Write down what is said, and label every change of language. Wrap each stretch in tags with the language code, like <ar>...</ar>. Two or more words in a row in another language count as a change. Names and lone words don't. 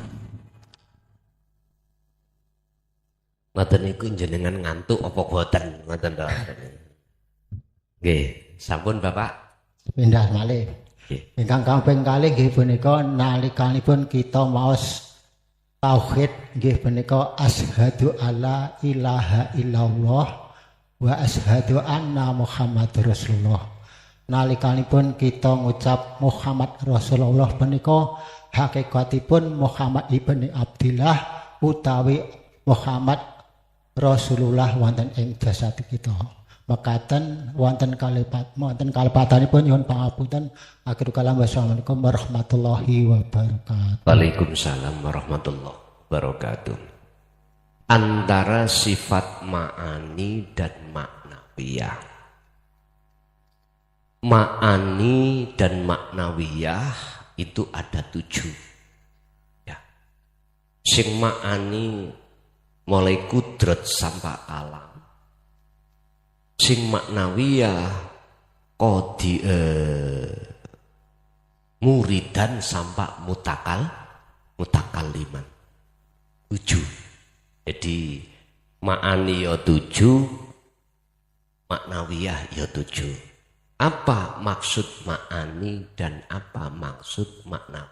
<jv>Ngoten niku jenengan ngantuk apa boten? Ngoten to. Nggih, sampun Bapak. Pindah malih. Nggih. Ingkang kaping kalih nggih punika nalikanipun kita maos tauhid nggih punika</jv> <ar>أشهد أن لا إله إلا الله وأشهد أن محمدا رسول الله.</ar> <jv>Nalikanipun kita ngucap Muhammad Rasulullah punika hakikatipun Muhammad ibni Abdillah utawi Muhammad Rasulullah wonten ing jasad kita. Mekaten wonten kalepatanipun nyuwun pangapunten.</jv> <ar>آخر الكلام والسلام عليكم ورحمة الله وبركاته. وعليكم السلام ورحمة الله وبركاته.</ar> <id>Antara sifat ma'ani dan maknawiyah. Ma'ani dan maknawiyah itu ada 7. Ya. Sing ma'ani mulai kudrat sampai alam. Sing maknawiyah kodi muridan sampai mutakaliman 7. Jadi ma'ani ya 7, maknawiyah ya 7. Apa maksud ma'ani dan apa maksud maknawi?</id>